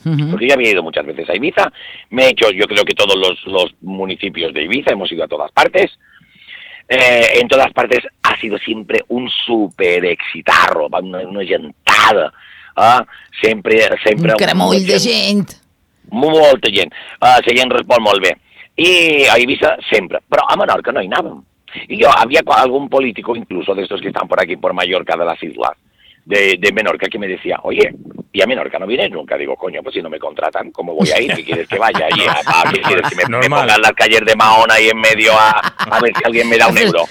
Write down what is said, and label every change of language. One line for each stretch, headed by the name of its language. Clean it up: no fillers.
Spanish: Porque ya había ido muchas veces a Ibiza, me he hecho, yo creo que todos los municipios de Ibiza, hemos ido a todas partes. En todas partes ha sido siempre un súper exitarro, una gentada, siempre
Catalan: un cremull de gent. Molta gent, la gent respon molt bé. I a Ibiza sempre, però a Menorca no hi anàvem. I jo, havia algun polític,
Spanish: incluso d'estos que estan por aquí, por Mallorca, de les Islas, de Menorca, que me decía, oye, ¿y a Menorca no vienes nunca? Digo, coño, pues si no me contratan, ¿cómo voy a ir? ¿Qué quieres que vaya? ¿Qué quieres que me pongan las calles de Mahón ahí en medio a ver si alguien me da un euro?